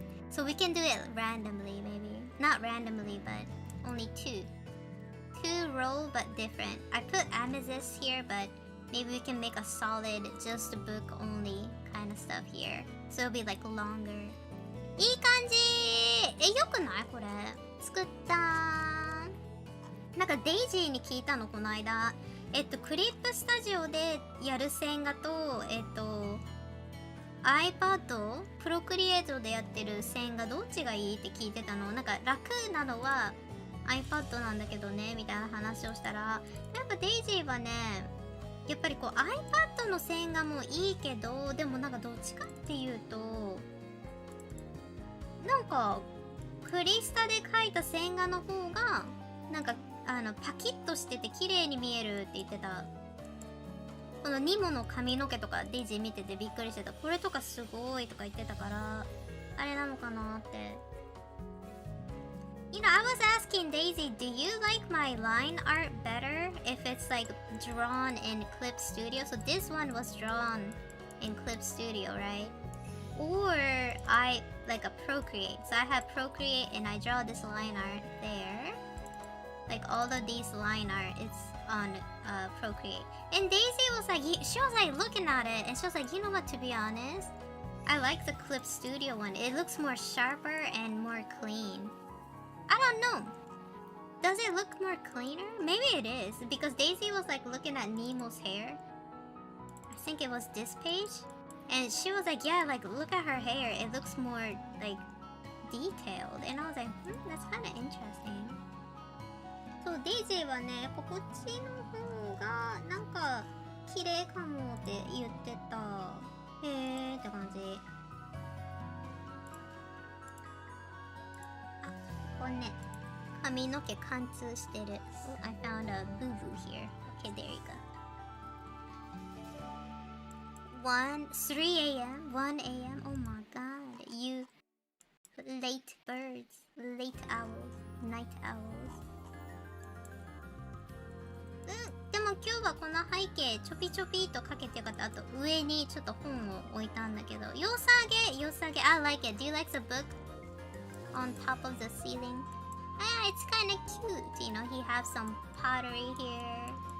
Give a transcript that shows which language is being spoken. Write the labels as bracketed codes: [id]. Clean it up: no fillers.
[en] So we can do it randomly, maybe. Not randomly, but only 2 row but different. I put amethyst here, but maybe we can make a solid just book only kind of stuff here, so it'll be like longer. [ja] いい感じ。よくないこれ作ったー。なんかデイジーに聞いたのこの間。クリップスタジオでやる線画と、ipad、Procreate でやってる線画どっちがいいって聞いてたの。なんか楽なのは ipad なんだけどね、みたいな話をしたら、やっぱデイジーはね、やっぱりこう ipad の線画もいいけど、でもなんかどっちかっていうと、なんかクリスタで描いた線画の方が、なんかパキッとしてて綺麗に見えるって言ってた。このニモの髪の毛とかデイジー見ててびっくりしてた。これとかすごいとか言ってたから、あれなのかなって。 [en] You know, I was asking Daisy, do you like my line art better if it's like drawn in ClipStudio? So this one was drawn in ClipStudio, right? Or I like a Procreate. So I have Procreate and I draw this line art there. Like all of these line art, it's on Procreate. And Daisy was like, she was like looking at it and she was like, you know what, to be honest, I like the ClipStudio one. It looks more sharper and more clean. I don't know. Does it look more cleaner? Maybe it is. Because Daisy was like looking at Nemo's hair. I think it was this page. And she was like, yeah, like look at her hair. It looks more like detailed. And I was like, that's kind of interesting. [ja] So Daisy はね、やっぱこっちの方がなんか綺麗かもって言ってた。へーって感じ。これね、髪の毛貫通してる。 [en] Oh, I found a boo-boo here. Okay, there you go. 3 a.m. 1 a.m. Oh my god. You late birds. Late owls. Night owls. [ja] でも今日はこの背景ちょぴちょぴとかけてよかった。あと上にちょっと本を置いたんだけど。良さげ。 [en] I like it. Do you like the book? On top of the ceiling. It's kind of cute. You know, he has some pottery here.